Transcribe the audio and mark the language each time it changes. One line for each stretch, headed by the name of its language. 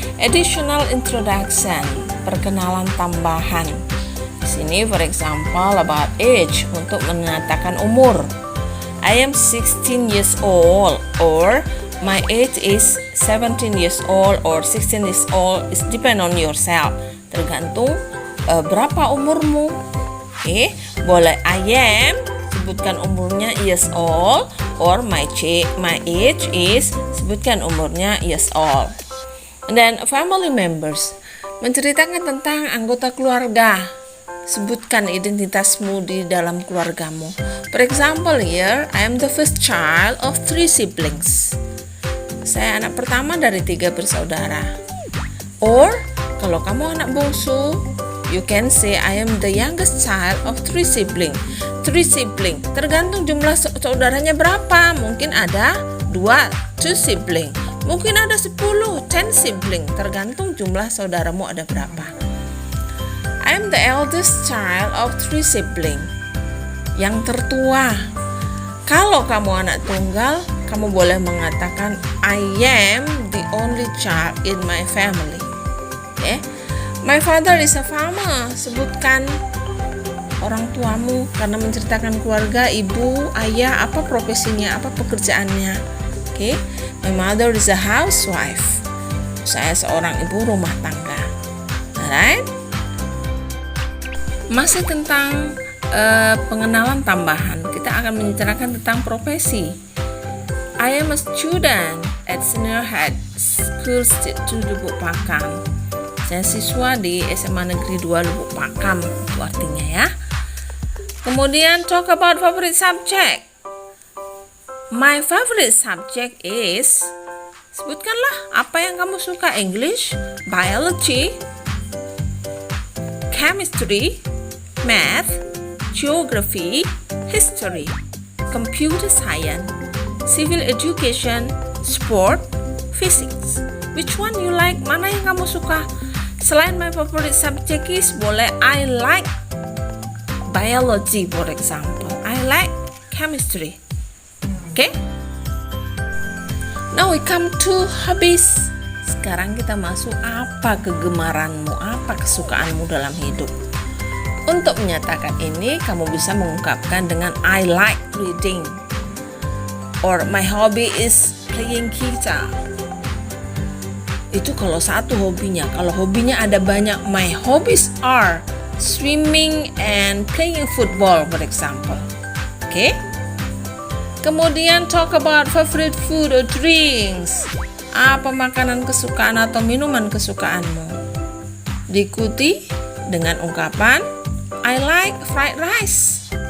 English: Additional introduction,
Indonesian: perkenalan tambahan. Di sini
English: for example about age,
Indonesian: untuk menyatakan umur.
English: I am 16 years old, or my age is 17 years old or 16 years old. It depend on yourself.
Indonesian: Tergantung berapa umurmu.
English: Okay, boleh I am,
Indonesian: sebutkan umurnya
English: years old, or my age is, sebutkan umurnya years old. And then family members,
Indonesian: menceritakan tentang anggota keluarga. Sebutkan identitasmu di dalam keluargamu.
English: For example here, I am the first child of 3 siblings.
Indonesian: Saya anak pertama dari 3 bersaudara.
English: Or,
Indonesian: kalau kamu anak bungsu,
English: you can say I am the youngest child of 3 siblings.
Indonesian: 3 siblings, tergantung jumlah saudaranya berapa. Mungkin ada 2 sibling. Mungkin ada 10 sibling, tergantung jumlah saudaramu ada berapa.
English: I am the eldest child of 3 siblings.
Indonesian: Yang tertua. Kalau kamu anak tunggal, kamu boleh mengatakan
English: I am the only child in my family.
Indonesian: Okay?
English: My father is a farmer.
Indonesian: Sebutkan orang tuamu karena menceritakan keluarga, ibu, ayah, apa profesinya, apa pekerjaannya.
English: Okay? My mother is a housewife.
Indonesian: Saya seorang ibu rumah tangga. Alright? Masih tentang pengenalan tambahan, kita akan membicarakan tentang profesi.
English: I am a student at Senior High School Institute Lubuk Pakam.
Indonesian: Saya siswa di SMA Negeri 2 Lubuk Pakam, itu artinya ya.
English: Kemudian talk about favorite subject. My favorite subject is,
Indonesian: sebutkanlah apa yang kamu suka.
English: English, biology, chemistry, math, geography, history, computer science, civil education, sport, physics. Which one you like?
Indonesian: Mana yang kamu suka?
English: Selain my favorite subject is, boleh I like biology, for example. I like chemistry. Okay? Now we come to hobbies.
Indonesian: Sekarang kita masuk apa kegemaranmu, apa kesukaanmu dalam hidup. Untuk menyatakan ini, kamu bisa mengungkapkan dengan
English: I like reading, or my hobby is playing guitar.
Indonesian: Itu kalau satu hobinya. Kalau hobinya ada banyak,
English: my hobbies are swimming and playing football, for example. Okay? Kemudian talk about favorite food or drinks.
Indonesian: Apa makanan kesukaan atau minuman kesukaanmu? Diikuti dengan ungkapan
English: I like fried rice.